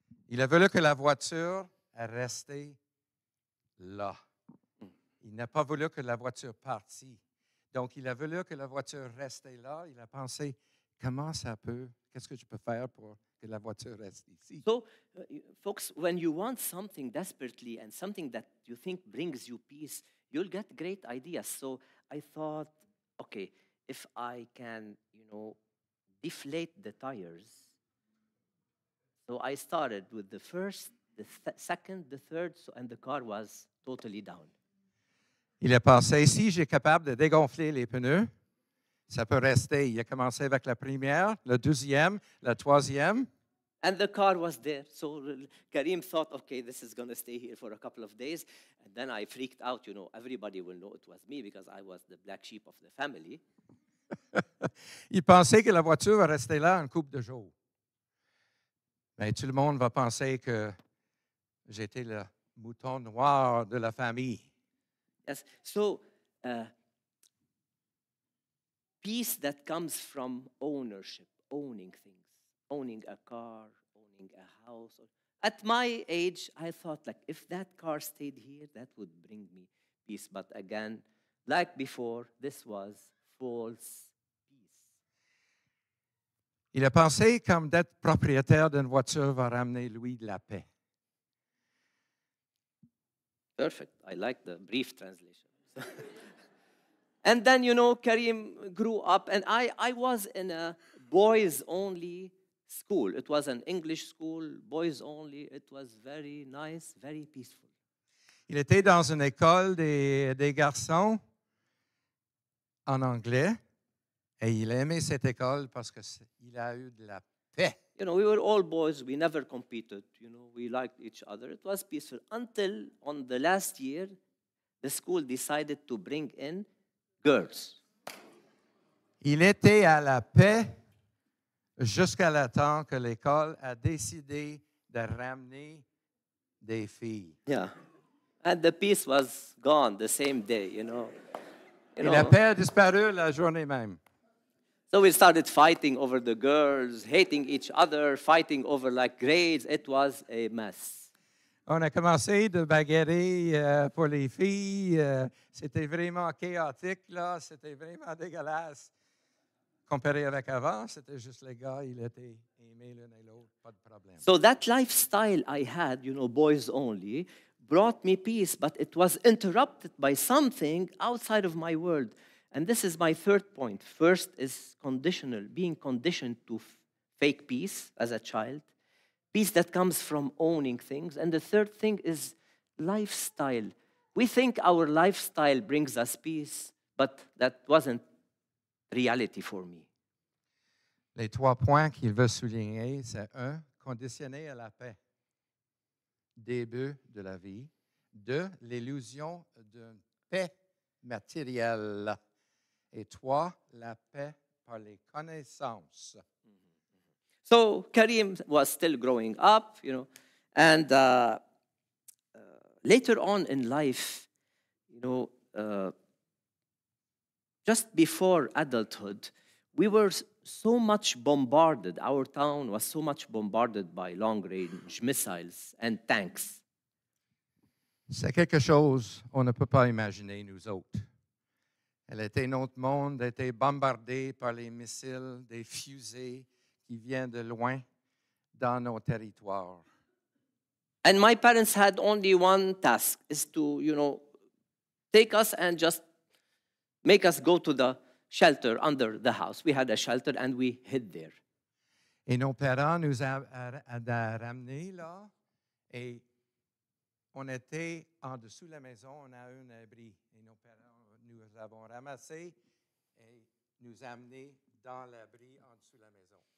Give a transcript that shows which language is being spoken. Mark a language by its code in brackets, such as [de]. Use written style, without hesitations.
[fr] Il a voulu que la voiture reste là. Il n'a pas voulu que la voiture partît. Donc, il a voulu que la voiture reste là. Il a pensé, comment ça peut, qu'est-ce que je peux faire pour que la voiture reste ici? [en] So, folks, when you want something desperately and something that you think brings you peace, you'll get great ideas. So I thought, okay, if I can, deflate the tires. So I started with the first, the second, the third, and the car was totally down. [fr] Il a pensé, si j'ai capable de dégonfler les pneus, ça peut rester. Il a commencé avec la première, la deuxième, la troisième. [en] And the car was there. So Karim thought, okay, this is going to stay here for a couple of days. And then I freaked out, everybody will know it was me because I was the black sheep of the family. [fr] Il pensait que la voiture va rester là une couple de jours. Mais tout le monde va penser que j'étais le mouton noir de la famille. [en] Yes. So, peace that comes from ownership, owning things, owning a car, owning a house. At my age, I thought, if that car stayed here, that would bring me peace. But again, like before, this was false peace. [fr] Il a pensé comme d'être propriétaire d'une voiture va ramener lui de la paix. [en] Perfect. I like the brief translation. And then, Karim grew up, and I was in a boys-only school. It was an English school, boys only. It was very nice, very peaceful. [fr] Il était dans une école des garçons en anglais, et il aimait cette école parce qu'il a eu de la paix. [en] You know, we were all boys. We never competed. You know, we liked each other. It was peaceful until on the last year, the school decided to bring in girls. [fr] Il était à la paix jusqu'à le temps que l'école a décidé de ramener des filles. [en] Yeah. And the peace was gone the same day, you know. [fr] Et la paix a disparu la journée même. [en] So we started fighting over the girls, hating each other, fighting over like grades. It was a mess. [fr] On a commencé de bagarrer pour les filles. C'était vraiment chaotique, là. C'était vraiment dégueulasse. Comparé avec avant, c'était juste les gars, ils étaient aimés l'un et l'autre, pas de problème. [en] So that lifestyle I had, you know, boys only, brought me peace, but it was interrupted by something outside of my world. And this is my third point. First is conditional, being conditioned to fake peace as a child, peace that comes from owning things. And the third thing is lifestyle. We think our lifestyle brings us peace, but that wasn't reality for me. [fr] Les 3 points qu'il veut souligner, c'est 1, conditionné à la paix, début de la vie. 2, l'illusion d'une paix matérielle. Et 3, la paix par les connaissances. [en] So Karim was still growing up, you know, and later on in life, you know, just before adulthood, we were so much bombarded. Our town was so much bombarded by long-range missiles and tanks. [fr] C'est quelque chose qu'on ne peut pas imaginer, nous autres. Elle était notre monde, était bombardé par les missiles, des fusées qui viennent de loin dans nos territoires. [en] And my parents had only one task, is to, you know, take us and just make us go to the shelter under the house. We had a shelter and we hid there. [fr] Et nos parents nous ont ramenés là et on était en dessous de la maison, on a un abri. Et nos parents nous avons ramassés et nous amenés dans l'abri en dessous de la maison.